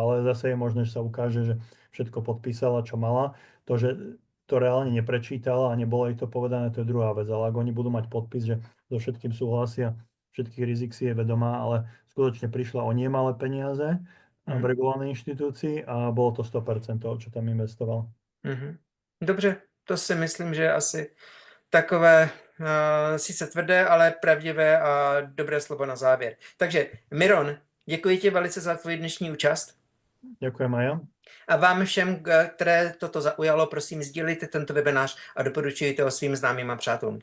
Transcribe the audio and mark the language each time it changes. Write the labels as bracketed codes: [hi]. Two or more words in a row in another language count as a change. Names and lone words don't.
[sk] Ale zase je možné, že sa ukáže, že všetko podpísala, čo mala. To, že to reálne neprečítala a nebolo jej to povedané, to je druhá vec. Ale ak oni budú mať podpis, že so všetkým súhlasia, všetkých rizik si je vedomá, ale skutočne prišla o nemalé peniaze v regulovanej inštitúcii a bolo to 100% toho, čo tam investoval. [cs] Dobře, to si myslím, že asi takové sice tvrdé, ale pravdivé a dobré slovo na závěr. Takže Miron, děkuji ti velice za tvůj dnešní účast. [sk] Ďakujem aj ja. [cs] A vám všem, které toto zaujalo, prosím, sdílejte tento webinář a doporučujte ho svým známým a přátelům.